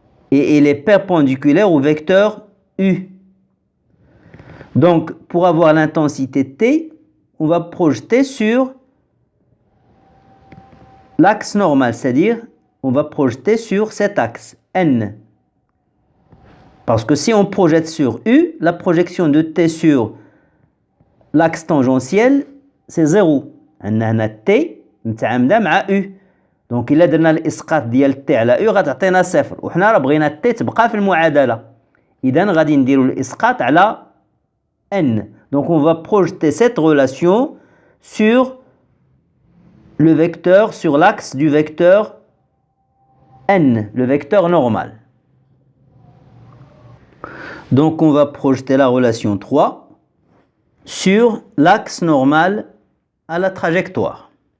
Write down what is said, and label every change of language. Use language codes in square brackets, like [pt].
[fr] Et elle est perpendiculaire au vecteur U. Donc, pour avoir l'intensité T, on va projeter sur l'axe normal, c'est-à-dire on va projeter sur cet axe, N. Parce que si on projette sur U, la projection de T sur l'axe tangentiel, c'est 0. On a [ar] T متعامدة مع U. Donc إلا درنا الإسقاط ديال T على U غتعطينا 0. وحنا راه بغينا T تبقى في المعادلة. إذن غادي نديرو الإسقاط على N. [fr] Donc on va projeter cette relation sur le vecteur, sur l'axe du vecteur N, le vecteur normal. Donc on va projeter la relation 3 sur l'axe normal à la trajectoire.